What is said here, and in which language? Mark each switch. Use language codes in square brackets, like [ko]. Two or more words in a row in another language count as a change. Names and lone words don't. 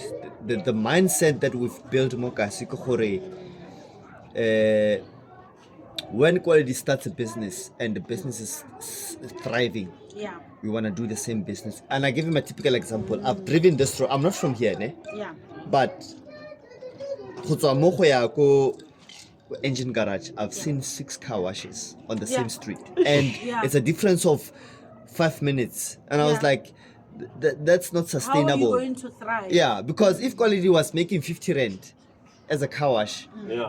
[en] The mindset that we've built Mokasi, when Kwaledi starts a business and the business is thriving, Yeah. we want to do the same business." And I give him a typical example. I've driven this road. I'm not from here, ne? Yeah. But [tn] go tswa mo go ya ko [en] engine garage, I've seen 6 car washes on the Yeah. same street, and Yeah. it's a difference of 5 minutes. And I was Yeah. like, that's not How are sustainable. you going to thrive? Yeah, because if Kwaledi was making 50 rand as a car wash, Yeah.